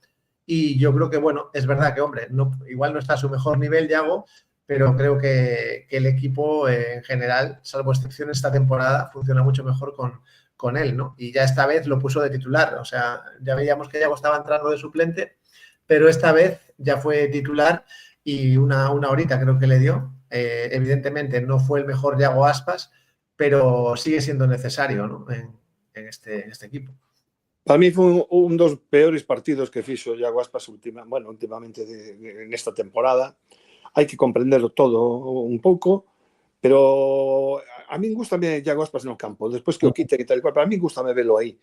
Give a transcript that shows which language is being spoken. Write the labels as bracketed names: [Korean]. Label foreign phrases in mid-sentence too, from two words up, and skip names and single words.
[Spanish] Y yo creo que, bueno, es verdad que, hombre, igual no está a su mejor nivel, Iago, pero creo que el equipo en general, salvo excepciones esta temporada, funciona mucho mejor con él, ¿no? Y ya esta vez lo puso de titular. O sea, ya veíamos que Iago estaba entrando de suplente, pero esta vez ya fue titular y una horita creo que le dio. Evidentemente no fue el mejor Iago Aspas, pero sigue siendo necesario, ¿no? en este equipo. [Galician] Para mí foi un dos peores partidos que fixo Iago Aspas últimamente nesta temporada. Hai que comprenderlo todo un pouco, pero a min gustame Iago Aspas no campo, despois que o quite e tal cual, para mí gustame velo aí.